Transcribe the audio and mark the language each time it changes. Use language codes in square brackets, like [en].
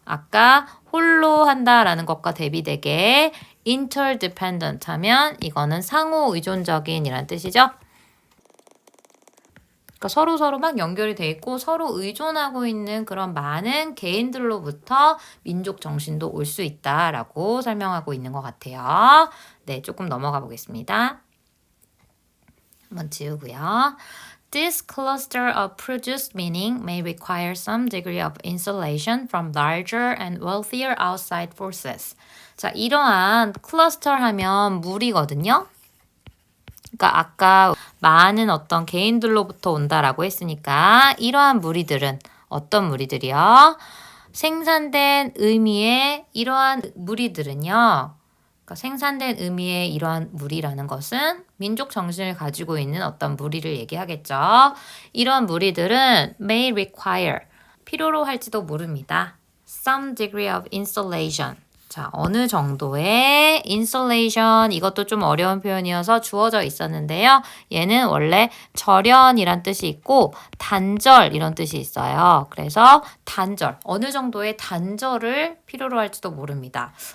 [ko] 아까 홀로 한다라는 것과 대비되게 interdependent 하면 이거는 상호 의존적인 이란 뜻이죠. 그러니까 서로 막 연결이 돼 있고 서로 의존하고 있는 그런 많은 개인들로부터 민족 정신도 올 수 있다라고 설명하고 있는 것 같아요. 네, 조금 넘어가 보겠습니다. 한번 지우고요. [en] This cluster of produced meaning may require some degree of insulation from larger and wealthier outside forces. [ko] 자, 이러한 클러스터 하면 무리거든요. 그러니까 아까 많은 어떤 개인들로부터 온다라고 했으니까 이러한 무리들은 어떤 무리들이요? 생산된 의미의 이러한 무리들은요. 그러니까 생산된 의미의 이러한 무리라는 것은 민족 정신을 가지고 있는 어떤 무리를 얘기하겠죠. 이런 무리들은 [en] may require, [ko] 필요로 할지도 모릅니다. [en] Some degree of insulation. [ko] 자, 어느 정도의 insulation, 이것도 좀 어려운 표현이어서 주어져 있었는데요. 얘는 원래 절연이란 뜻이 있고 단절 이런 뜻이 있어요. 그래서 단절, 어느 정도의 단절을 필요로 할지도 모릅니다.